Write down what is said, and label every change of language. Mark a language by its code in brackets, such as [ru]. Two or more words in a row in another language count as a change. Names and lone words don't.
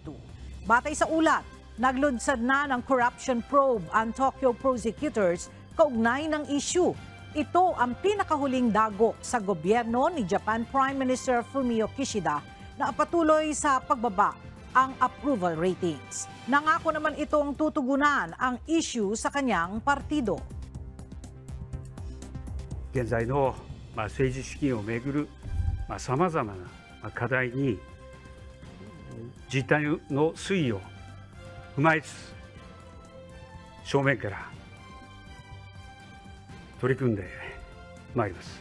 [tl] Batay sa ulat, naglunsad na ng [en] corruption probe [tl] ang Tokyo prosecutors kaugnay ng issue. Ito ang pinakahuling dagok sa gobyerno ni Japan Prime Minister Fumio Kishida na patuloy sa pagbaba ang [en] approval ratings. [tl] Nangako naman itong tutugunan ang issue sa kanyang partido. [ja] 現在の政治資金をめぐるさまざまな課題に実態の推移を踏まえつつ正面から取り組んでまいります。